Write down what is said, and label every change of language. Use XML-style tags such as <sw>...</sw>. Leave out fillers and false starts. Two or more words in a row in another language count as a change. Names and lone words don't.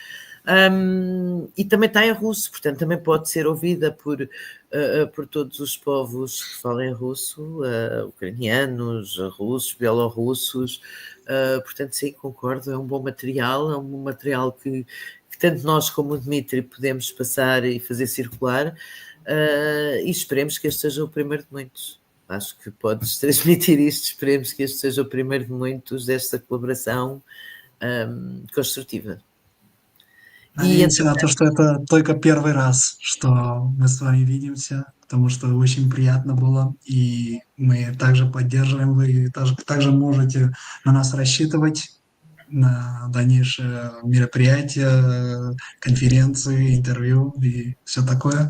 <pt>E também está em russo, portanto também pode ser ouvida por todos os povos que falam russo, ucranianos, russos, bielorrussos, portanto sim, concordo, é um bom material que tanto nós como o Dmitry podemos passar e fazer circular, e esperemos que este seja o primeiro de muitos. Acho que podes transmitir isto, esperemos que este seja o primeiro de muitos desta colaboração constructiva.</pt> <ru>Надеемся на то, что это только первый раз, что мы с вами видимся, потому что очень приятно было, и мы также поддерживаем, вы также можете на нас рассчитывать, на дальнейшие мероприятия, конференции, интервью и все такое.</ru>